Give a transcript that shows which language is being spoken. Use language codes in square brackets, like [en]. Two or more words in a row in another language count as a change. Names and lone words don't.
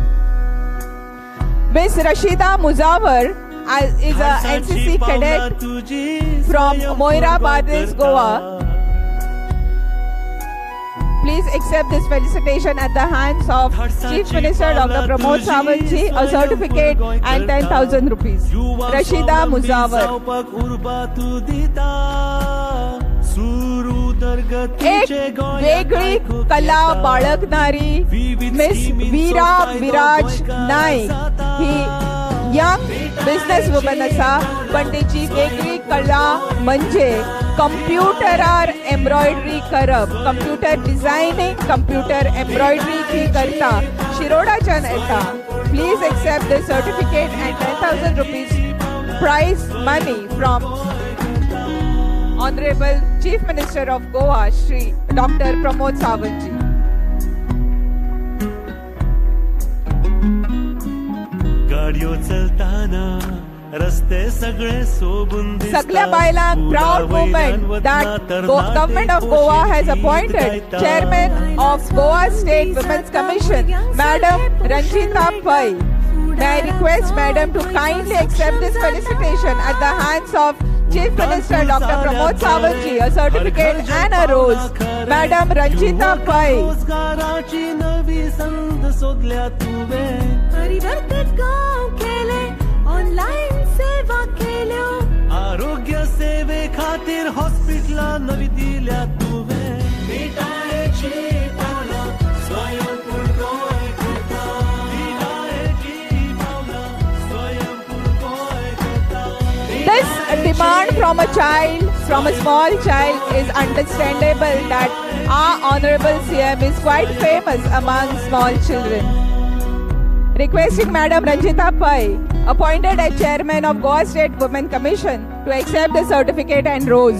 [en] Miss Rashida Muzawar is a NCC cadet from Moirabad, Goa. Please accept this felicitation at the hands of Chief Minister Dr. Pramod Sawant ji, a certificate and 10,000 rupees. Rashida Muzawar. [kok] एक वेगळी कला बाळगणारी मिस वीरा विराज नाईक ही [en] young business woman [kok] आसा. पण तिची वेगळी कला म्हणजे कंप्युटरार एम्ब्रॉयडरी करप, [en] computer designing, computer embroidery [kok] ही करता. शिरोडाच्यान येता. [en] please accept the certificate and 10,000 rupees prize money from Honorable Chief Minister of Goa, Shri Dr. Pramod Sawant ji. [kok] गाडयो चलताना रस्ते सगळे सोबून दिसतात. सगळ्या बायलांक [en] proud moment that Government of Goa has appointed Chairman of Goa State Women's Commission, Madam Ranjita Pai. May I request Madam to kindly accept this felicitation at the hands of Chief Minister Dr. Pramod Sawant ji, a certificate and a rose. Madam Ranjita Pai. [kok] रोजगाराची नवी संध शोधल्या तुवे. परिवर्तित गाव केले, ऑनलाईन सेवा केल्या. आरोग्य सेवे खातीर हॉस्पिटला नवी दिल्या तुवे. मिटायची पावला स्वयंपूर्ण गोंय करता. मिटायची पावला स्वयंपूर्ण गोंय करता. [en] This demand from a child, from a small child, is understandable that our Honorable CM is quite famous among small children. Requesting Madam Ranjita Pai, appointed as Chairman of Goa State Women Commission, to accept the certificate and rose.